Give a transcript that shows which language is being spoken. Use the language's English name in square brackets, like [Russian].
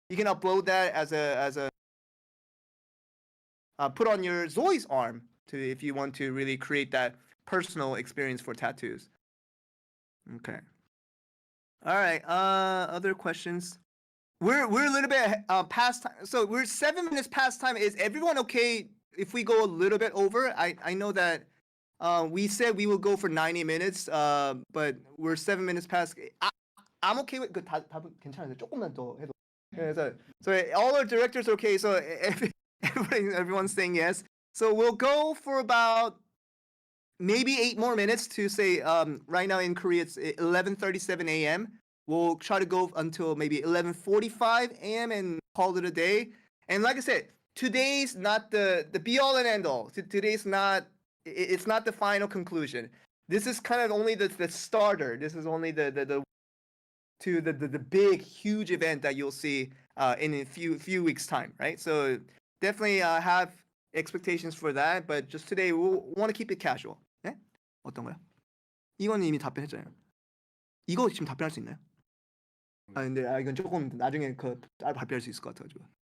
[English] You can upload that as a put on your ZOI's arm if you want to really create that personal experience for tattoos. Okay. All right. Other questions? We're a little bit past time, so we're 7 minutes past time. Is everyone okay if we go a little bit over? I know that we said we will go for 90 minutes, but we're 7 minutes past. I'm okay with [Korean] 그 답은 괜찮은데 조금만 더 해도. 그래서 [English] so all our directors are okay. So everyone's saying yes. So we'll go for about maybe 8 more minutes to say right now in Korea it's 11:37 a.m. We'll try to go until maybe 11:45 a.m. and call it a day. And like I said, today's not the be all and end all. Today's not it's not the final conclusion. This is kind of only the starter. This is only the big huge event that you'll see in a few weeks time, right? So definitely have expectations for that, but just today we'll want to keep it casual. [Korean] 네? 어떤 거요? 이건 이미 답변했잖아요. 이거 지금 답변할 수 있나요? 근데 이건 조금 나중에 따로 발표할 수 있을 것 같아가지고.